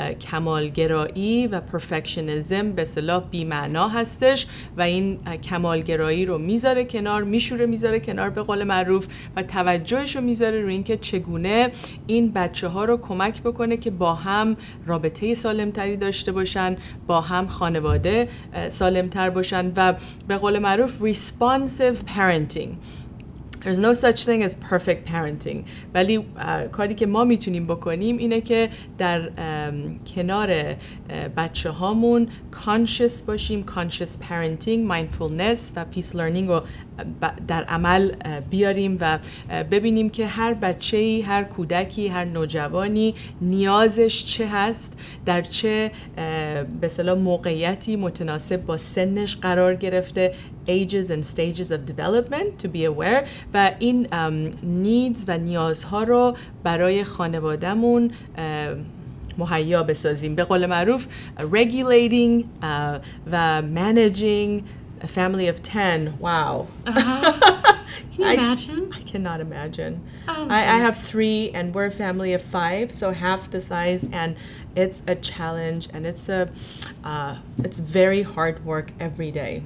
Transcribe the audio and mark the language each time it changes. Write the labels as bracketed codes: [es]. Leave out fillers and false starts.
[fa] کمالگرایی و پرفکشنیزم به اصطلاح بی‌معنا هستش و این کمالگرایی رو میذاره کنار، میذاره کنار به قول معروف و توجهش رو میذاره روی اینکه چگونه این بچه ها رو کمک بکنه که با هم رابطه سالمتری داشته باشن، با هم خانواده سالمتر باشن و به قول معروف [en] responsive parenting. There's no such thing as perfect parenting. [fa] ولی کاری که ما میتونیم بکنیم اینه که در کنار بچه هامون conscious باشیم، conscious parenting، mindfulness و PeaceLearning رو در عمل بیاریم و ببینیم که هر بچه‌ای، هر کودکی، هر نوجوانی نیازش چه هست، در چه به اصطلاح موقعیتی متناسب با سنش قرار گرفته، [en] ages and stages of development to be aware [fa] و این needs و نیازها رو برای خانوادهمون مهیا بسازیم. به قول معروف [en] regulating و managing a family of 10. Wow. Can you imagine? I cannot imagine. Oh, I have 3 and we're a family of 5, so half the size, and it's a challenge and it's very hard work every day.